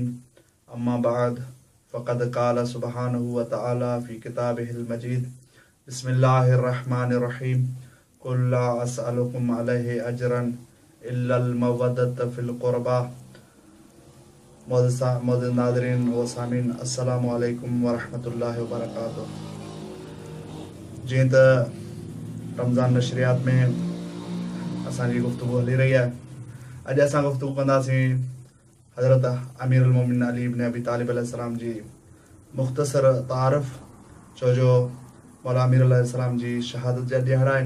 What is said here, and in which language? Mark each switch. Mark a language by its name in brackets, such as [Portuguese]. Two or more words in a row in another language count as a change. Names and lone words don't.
[Arabic] أما بعد فقد قال سبحانه وتعالى في كتابه المجيد. بسم الله الرحمن الرحيم قل لا أسألكم عليه أجرا إلا المودة في القربى. [Sindhi] मोअज़्ज़िज़ नाज़रीन व सामीन, [Arabic] السلام عليكم ورحمة الله وبركاته. [Sindhi] जीअं त रमज़ान नशरियात में असांजी गुफ्तगू हली रही आहे, अॼु असां गुफ्तगू कंदासीं हज़रत अमीरुल मोमिनीन अली इब्न अबी तालिब अलैहिस्सलाम जी मुख़्तसर तारिफ़, छो जो मौला अमीर अलैहिस्सलाम जी शहादत जा ॾियारा आहिनि।